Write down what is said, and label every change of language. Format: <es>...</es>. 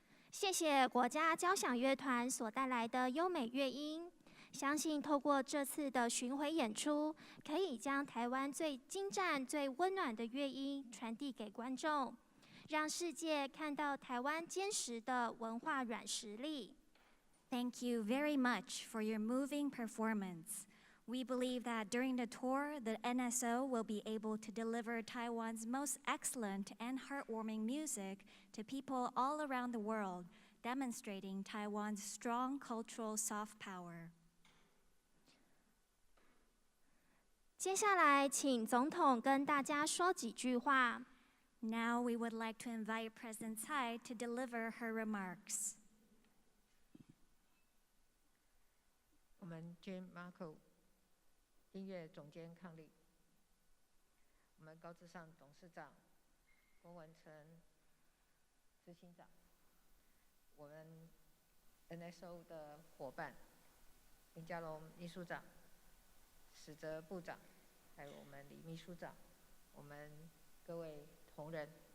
<zh>谢谢国家交响乐团所带来的优美乐音，相信透过这次的巡回演出，可以将台湾最精湛、最温暖的乐音传递给观众，让世界看到台湾坚实的文化软实力。</zh> <en>Thank you very much for your moving performance. We believe that during the tour, the NSO will be able to deliver Taiwan's most excellent and heartwarming music to people all around the world, demonstrating Taiwan's strong cultural soft power.</en> <zh>接下来，请总统跟大家说几句话。</zh> <en>Now we would like to invite President Tsai to deliver her remarks.</en> <zh>我们 Jim Marco 音乐总监抗力，我们高志尚董事长，郭文成执行长，我们 NSO 的伙伴林佳龙秘书长、史哲部长，还有我们李秘书长，我们各位同仁，</zh>